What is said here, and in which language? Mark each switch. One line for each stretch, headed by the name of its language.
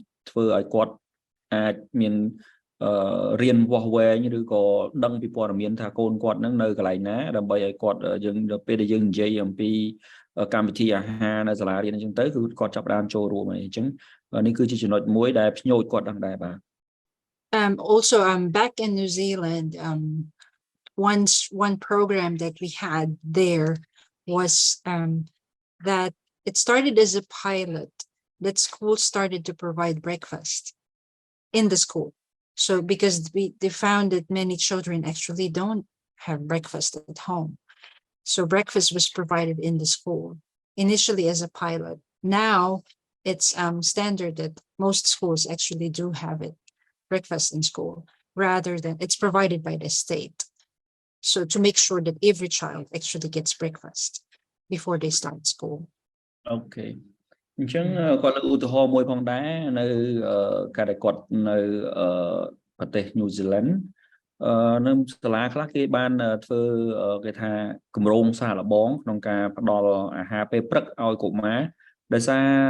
Khmer: ធ្វើឲ្យគាត់អាចមានរៀនវាស់វែងឬក៏ដឹងពីព័ត៌មានថាកូនគាត់ហ្នឹងនៅកន្លែងណាដើម្បីឲ្យគាត់យើងដល់ពេលដែលយើងនិយាយអំពីកម្មវិធីអាហារនៅសាលារៀនអញ្ចឹងទៅគឺគាត់ចាប់ផ្ដើមចូលរួមហើយអញ្ចឹងនេះគឺជាចំណុចមួយដែលភ្ញោចគាត់ដឹងដែរបាទ
English: Also back in New Zealand, one program that we had there was that it started as a pilot that school started to provide breakfast in the school. So because they found that many children actually don't have breakfast at home. So breakfast was provided in the school, initially as a pilot. Now it's standard that most schools actually do have it, breakfast in school, rather than it's provided by the state. So to make sure that every child actually gets breakfast before they start school. Okay.
Khmer: អញ្ចឹងគាត់លើកឧទាហរណ៍មួយផងដែរនៅការដែលគាត់នៅប្រទេសញូហ្សេឡង់នៅសាលាខ្លះគេបានធ្វើគេថាគម្រោងសាកល្បងក្នុងការផ្ដល់អាហារពេលព្រឹកឲ្យកុមារដោយសារ